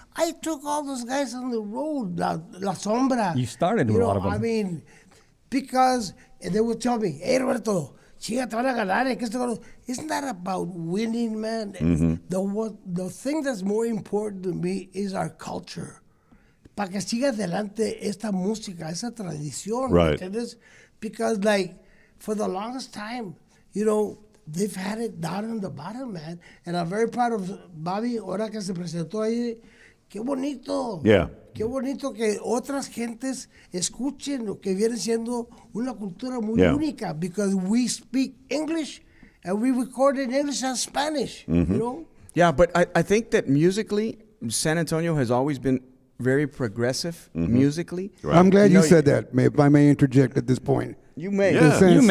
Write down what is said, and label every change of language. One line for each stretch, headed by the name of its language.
English: I took all those guys on the road, La Sombra. You started with a lot of them. I mean, because they would tell me, hey, Roberto, chica, te van a ganar. It's not about winning, man. The thing that's more important to me is our culture.
Spanish: Para que siga adelante esta música, esa tradición.
English: Right.
Spanish: ¿Entiendes?
English: Because, like, for the longest time, you know, they've had it down in the bottom, man. And I'm very proud of Bobby, ahora que se presentó ahí.
Spanish: Qué bonito.
English: Yeah.
Spanish: Qué bonito que otras gentes escuchen lo que viene siendo una cultura muy
English: Yeah.
Spanish: única.
English: Because we speak English and we record in English and Spanish, you know? Yeah, but I think that musically, San Antonio has always been very progressive musically. Right. I'm glad You you know, said that. If I may interject at this point. You may. Yeah. You may.